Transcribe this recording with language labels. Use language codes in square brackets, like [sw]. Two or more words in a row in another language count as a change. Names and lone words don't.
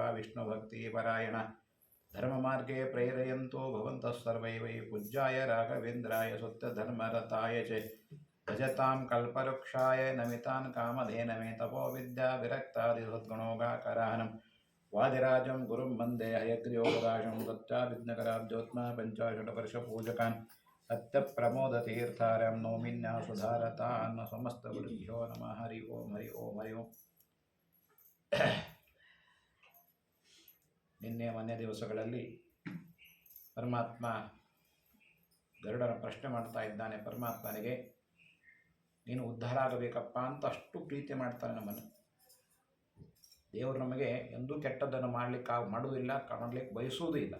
[sa] विष्णुभक्तिपरायण धर्ममार्गे प्रेरयन्तो भवन्तः सर्वै वै पूज्याय राघवेन्द्राय सुत्तधर्मरताय च भजतां कल्पवृक्षाय नमितान् कामधेनवे तपो विद्या विरक्तादिसद्गुणोगाकराहनं वादिराजं गुरुं वन्दे हयग्रीवोपदाशं दत्ता विघ्नकराब्जोत्मा पञ्चाशतवर्षपूजकान् सत्यप्रमोदतीर्थार्यं नौमिन्यासुधारतान् समस्तगुरुभ्यो नमः। हरि ओं हरि ओं हरि ओं। [kn] ನಿನ್ನೆ ಮೊನ್ನೆ ದಿವಸಗಳಲ್ಲಿ ಪರಮಾತ್ಮ ಗರುಡನ ಪ್ರಶ್ನೆ ಮಾಡ್ತಾ ಇದ್ದಾನೆ. ಪರಮಾತ್ಮನಿಗೆ ನೀನು ಉದ್ಧಾರ ಆಗಬೇಕಪ್ಪ ಅಂತ ಅಷ್ಟು ಪ್ರೀತಿ ಮಾಡ್ತಾನೆ ನಮ್ಮನ್ನು. ದೇವರು ನಮಗೆ ಎಂದೂ ಕೆಟ್ಟದ್ದನ್ನು ಮಾಡುವುದಿಲ್ಲ, ಮಾಡಲಿಕ್ಕೆ ಬಯಸುವುದೂ ಇಲ್ಲ.